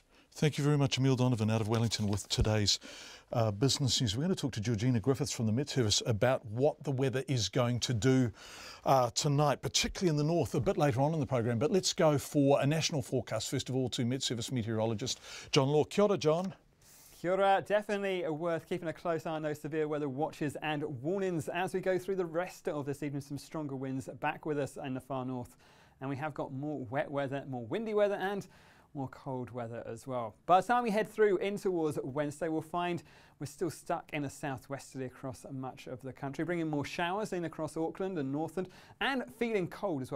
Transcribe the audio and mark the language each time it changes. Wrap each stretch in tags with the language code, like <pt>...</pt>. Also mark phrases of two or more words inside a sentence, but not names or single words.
<en>Thank you very much, Emil Donovan out of Wellington with today's business news. We're going to talk to Georgina Griffiths from the Met Service about what the weather is going to do tonight, particularly in the north, a bit later on in the program. But let's go for a national forecast, first of all, to Met Service meteorologist John Law.</en> <mi>Kia ora, John. Kia ora.</mi> <en>Definitely worth keeping a close eye on those severe weather watches and warnings as we go through the rest of this evening. Some stronger winds back with us in the far north, and we have got more wet weather, more windy weather and more cold weather as well. By the time we head through in towards Wednesday, we'll find we're still stuck in a southwesterly across much of the country, bringing more showers in across Auckland and Northland, and feeling cold as well.</en>